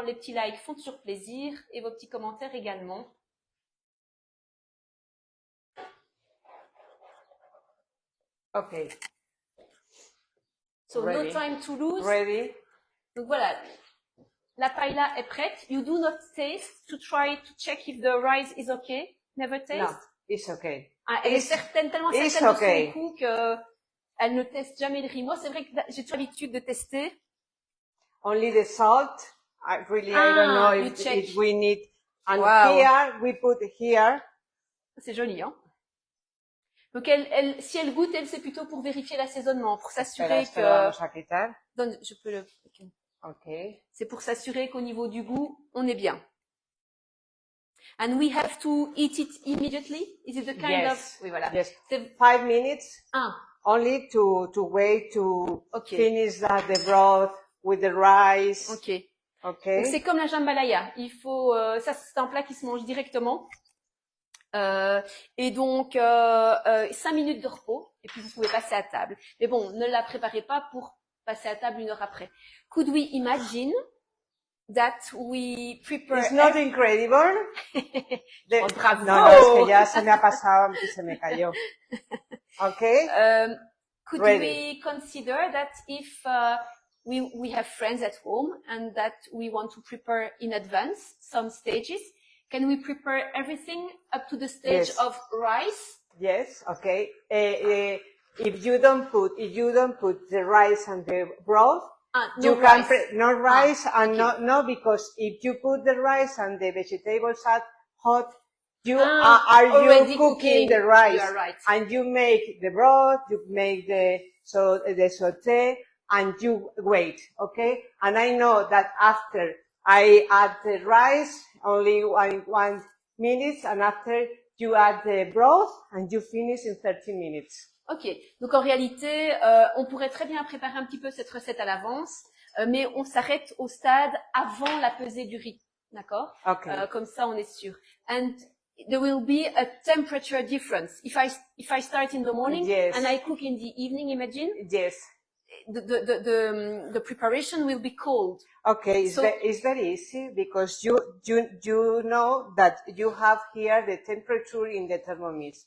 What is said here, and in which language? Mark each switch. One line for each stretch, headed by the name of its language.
French: Les petits likes font toujours plaisir et vos petits commentaires également.
English: Okay. So Ready. no time to lose. Ready?
French: Donc voilà, la paella est prête.
English: You do not taste to try to check if the rice is okay. Never taste. No, it's okay.
French: Ah, elle est certaine, tellement
English: it's
French: certaine
English: okay.
French: de son goût qu'elle ne teste jamais le riz. Moi, c'est vrai que j'ai toujours l'habitude de tester.
English: Only the salt. I don't know if we need. And Wow. here we put here.
French: C'est joli, hein. Donc si elle goûte, elle c'est plutôt pour vérifier l'assaisonnement, pour s'assurer que. Donne, je peux le.
English: Okay.
French: C'est pour s'assurer qu'au niveau du goût, on est bien.
English: And we have to eat it immediately. Is it the kind of?
French: Oui, voilà.
English: Yes. 5 minutes. Ah. Only to wait to Okay. finish the broth with the rice. Okay. Okay.
French: Donc c'est comme la jambalaya. Il faut, ça c'est un plat qui se mange directement. Et donc 5 minutes de repos et puis vous pouvez passer à table. Mais bon, ne la préparez pas pour passer à table 1 heure après.
English: Could we imagine that we prepare? It's not incredible. Oh, bravo.
Spanish: No, es que ya se me ha pasado y se me cayó.
English: Okay. Could Ready. we consider that if we have friends at home and that we want to prepare in advance some stages? Can we prepare everything up to the stage of rice? Yes, okay. If you don't put the rice and the broth, no rice. No rice and okay. no, because if you put the rice and the vegetables are hot, you are cooking the rice. You are right. And you make the broth, you make the sauté, and you wait, okay? And I know that after I add the rice, only 1 minute, and after you add the broth, and you finish in 30 minutes.
French: Ok, donc en réalité, on pourrait très bien préparer un petit peu cette recette à l'avance, mais on s'arrête au stade avant la pesée du riz, d'accord?
English: Okay.
French: Comme ça, on est sûr.
English: And there will be a temperature difference. If I start in the morning and I cook in the evening, imagine? Yes. The preparation will be cold. Okay, it's very easy because you know that you have here the temperature in the Thermomix.